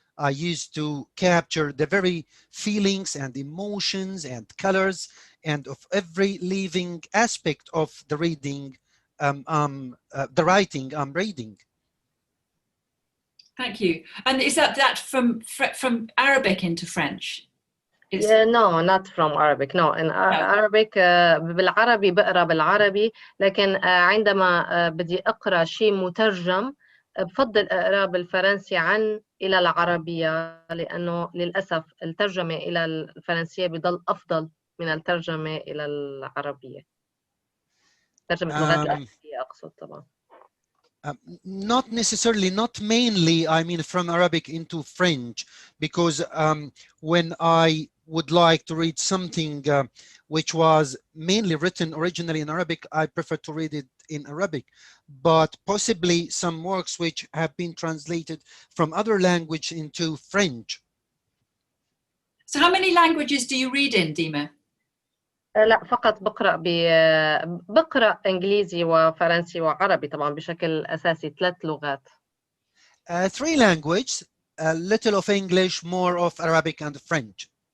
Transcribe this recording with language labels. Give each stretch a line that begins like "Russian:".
English: I used to capture the very feelings and emotions and colors and of every living aspect of the reading, the writing I'm reading. Thank you. And is that from Arabic into French? No, not from Arabic. No, in Arabic
Arabic: بالعربي بقرأ بالعربي، لكن عندما بدي أقرأ شيء مترجم بفضل أقرأ بالفرنسي إلى العربية، لأنه للأسف الترجمة إلى الفرنسية بضل أفضل من الترجمة إلى العربية. ترجمة اللغات الأساسية أقصد طبعا.
English: Not necessarily, not mainly, I mean, from Arabic into French, because when I would like to read something which was mainly written originally in Arabic, I prefer to read it in Arabic. But possibly some works which have been translated from other language into French, So how many languages do you read in, Dima?
Arabic: لا فقط بقرأ إنجليزي وفرنسي وعربي طبعا بشكل أساسي 3 لغات.
English: 3 languages, a little of English, more of Arabic and French.